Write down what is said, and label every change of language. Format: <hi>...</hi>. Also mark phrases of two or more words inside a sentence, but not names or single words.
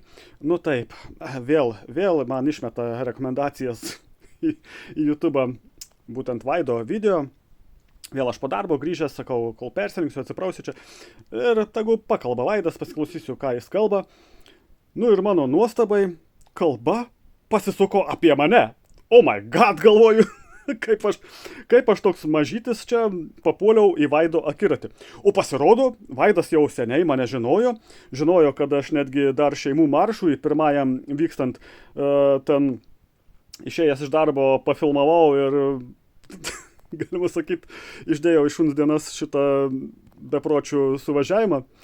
<lt>Nu taip, vėl man išmeta rekomendacijas į YouTube būtent Vaido video. Vėl aš po darbo grįžęs, sakau, kol persirinksiu, atsiprausiu čia. Ir tegu pakalba Vaidas, pasiklausysiu, ką jis kalba. Nu ir mano nuostabai, kalba pasisuko apie mane.</lt> <en>Oh my god,</en> <lt>galvoju. Kaip aš toks mažytis čia papuoliau į Vaido akiratį. O pasirodo, Vaidas jau seniai mane žinojo, kad aš netgi dar šeimų maršui pirmajam vykstant ten išėjęs iš darbo pafilmavau ir, galima sakyti, išdėjau iš šuns dienas šitą bepročių suvažiavimą.</lt>